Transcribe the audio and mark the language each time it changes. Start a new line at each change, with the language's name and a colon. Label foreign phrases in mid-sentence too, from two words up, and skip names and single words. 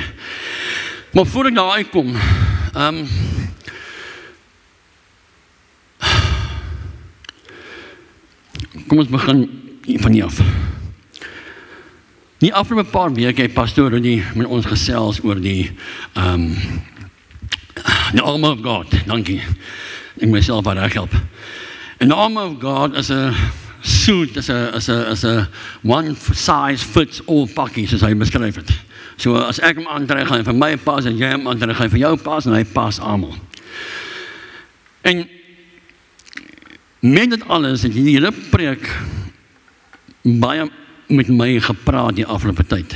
Afrikaans: Maar voor ek daar uitkom, kom ons begin van hier af. Die afgelope paar weke het pastoor Rudy met ons gesels oor die
English: armor of God,
Afrikaans: dankie. Ek myself wat reg help. En
English: the armor of God
Afrikaans: is 'n suit, is 'n
English: one size fits all
Afrikaans: pakkie, soos hy beskryf het. So as ek hom aantrek, gaan hy vir my pas, en jy hom aantrek, gaan hy vir jou pas, en hy pas almal. En met dit alles het die hele preek baie met my gepraat die afgelope tyd.